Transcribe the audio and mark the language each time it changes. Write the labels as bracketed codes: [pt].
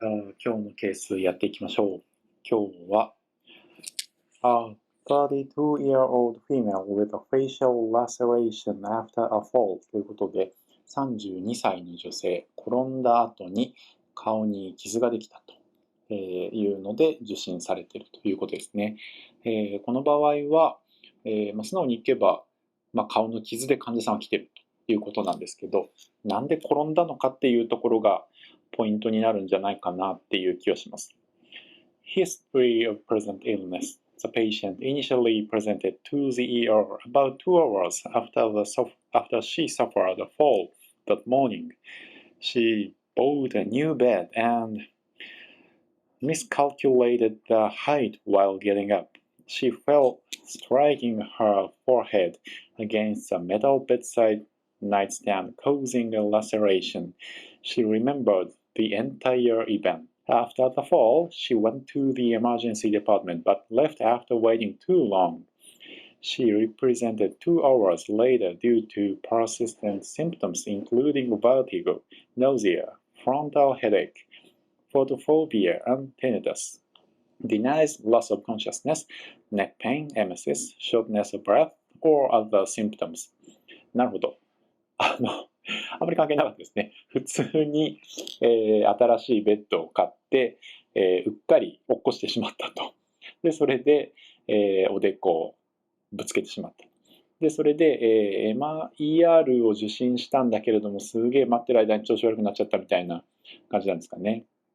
[ja] 今日のケースやっていきましょう。今日は、 [en] A 32-year-old female with a facial laceration after a fall [ja] ということで、32歳の女性、転んだ後に顔に傷ができたというので受診されているということですね。この場合は、素直に言えば、顔の傷で患者さんは来ているということなんですけど、なんで転んだのかっていうところがポイントになるんじゃないかなっていう気がします。 [en] History of present illness. The patient initially presented to the ER about 2 hours after she suffered a fall that morning. She bought a new bed and miscalculated the height while getting up. She fell, striking her forehead against the metal bedside nightstand, causing a laceration. She remembered the entire event. After the fall, she went to the emergency department but left after waiting too long. She represented 2 hours later due to persistent symptoms including vertigo, nausea, frontal headache, photophobia, and tinnitus. Denies loss of consciousness, neck pain, emesis, shortness of breath, or other symptoms. [ja] なるほど。あまり関係なかったですね。普通に、新しいベッドを買って、うっかり落っこしてしまったと。で、それで、おでこをぶつけてしまった。で、それで、ER を受診したんだけれども、すげえ待ってる間に調子悪くなっちゃったみたいな感じなんですかね。